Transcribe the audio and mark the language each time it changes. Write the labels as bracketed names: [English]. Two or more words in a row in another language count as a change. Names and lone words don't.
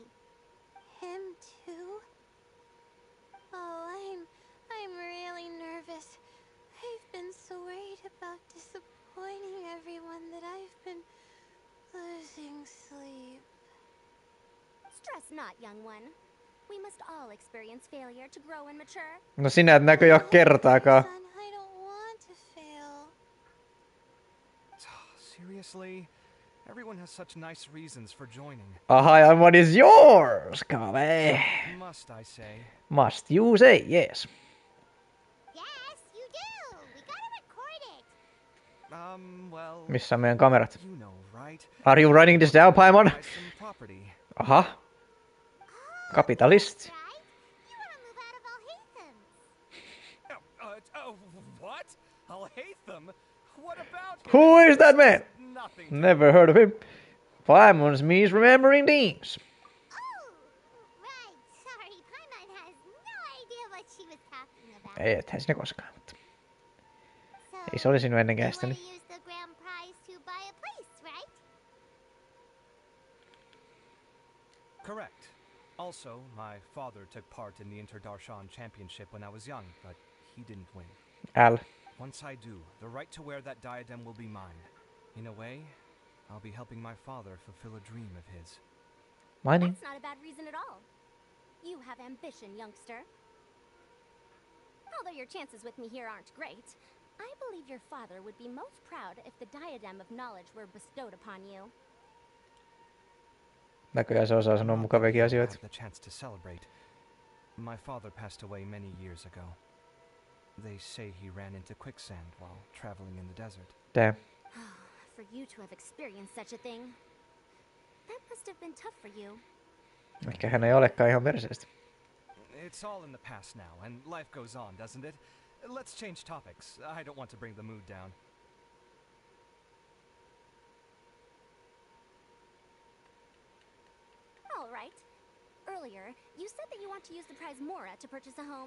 [English] Him too? Oh, I'm really nervous. I've been so worried about disappointing everyone that I've been losing sleep. Stress not, young one. We must all experience failure to grow and mature. [Finnish] No sinä et näköjään oo kertaakaan. [English] Son, I don't want to fail. Seriously? Everyone has such nice reasons for joining. Aha, and what is yours, Kave? Must I say? Must you say, yes. Yes, you do. We gotta record it. Well... [Finnish] Missä on meidän kamerat? [English] You know, right? Are you writing this down, Paimon? Buy some property. [Finnish] Aha. Kapitalist. [English] Right? You wanna move out of Alhaitham. What? Alhaitham? What about him? Who is that man? Nothing. Never heard of him. Paimon's me's remembering things. Oh, right. Sorry, Paimon has no idea what she was talking about. [Finnish] Ei, ethän sinä koskaan, mutta [English] So, [Finnish] ei se oli sinun ennen [English] you [Finnish] kästäni. [English] wanna use the grand prize to buy a place, right? Correct. Also, my father took part in the Interdarshan Championship when I was young, but he didn't win. L. Once I do, the right to wear that diadem will be mine. In a way, I'll be helping my father fulfill a dream of his. Money. That's not a bad reason at all. You have ambition, youngster. Although your chances with me here aren't great, I believe your father would be most proud if the diadem of knowledge were bestowed upon you. [Finnish] Näköjään se osaa sanoa mukaviakin asioita. [English] Had the chance to celebrate. My father passed away many years ago. They say he ran into quicksand while traveling in the desert. Damn. For you to have experienced such a thing, that must have been tough for you. [Finnish] Ehkä hän ei olekaan ihan perseestä. [English] It's all in the past now, and life goes on, doesn't it? Let's change topics. I don't want to bring the mood down. All right. Earlier, you said that you want to use the prize Mora to purchase a home.